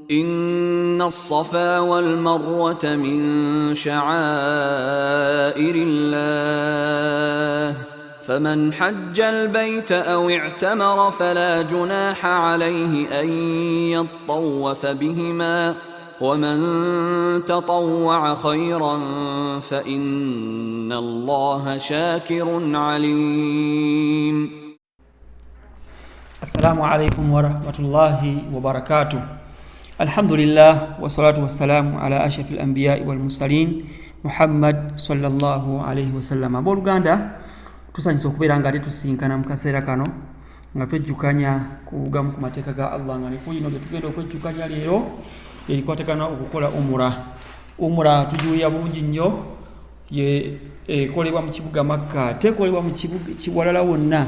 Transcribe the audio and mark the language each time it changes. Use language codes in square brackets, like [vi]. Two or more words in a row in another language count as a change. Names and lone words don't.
[ar] إن الصفا والمروة من شعائر الله فمن حج البيت أو اعتمر فلا جناح عليه أن يطوف بهما ومن تطوع خيرا فإن الله شاكر عليم. السلام عليكم ورحمة الله وبركاته. الحمد لله والصلاة والسلام على أشرف الأنبياء والمرسلين محمد صلى الله عليه وسلم. [lg] Abooluganda tusanyusa okubeera nga tusinkana mu kaseera kano nga twejjukanya kugamu ku mateeka ga Allah nga nekuyino bye tugenda okwejjukanya leero erikwatagana okukola umura tujuya bulungi nnyo ekolebwa mu kibuga Makka, tekolebwa mu kiwalala wonna.